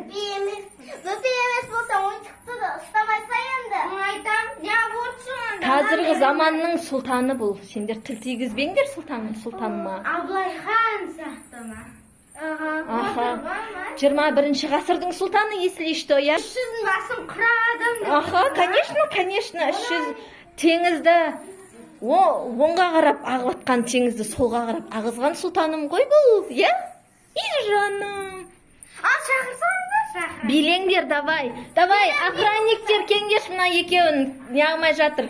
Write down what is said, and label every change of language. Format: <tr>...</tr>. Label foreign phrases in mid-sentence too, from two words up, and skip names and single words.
<kk>Бөпе емес болса, ойыншықты да ұстамайса енді. Айтам, не көрсің? Қазіргі заманның сұлтаны бұл. Сендер тіл тигізбеңдер сұлтаныма. Аблайхан сияқты ма? Аха. 21 ғасырдың сұлтаны,</kk> <ru>если что, я?</ru> <kk>300 басым құрадым.</kk> <ru>Аха, конечно.</ru> <kk>300 теңізді оңға қарап ағытқан, теңізді солға қарап ағызған сұлтаным ғой бұл, я? Жаным. Шақырсаңыз, Билеңдер, давай, охранниктер кеңдеш мына екеуін неғылмай жатыр.</kk>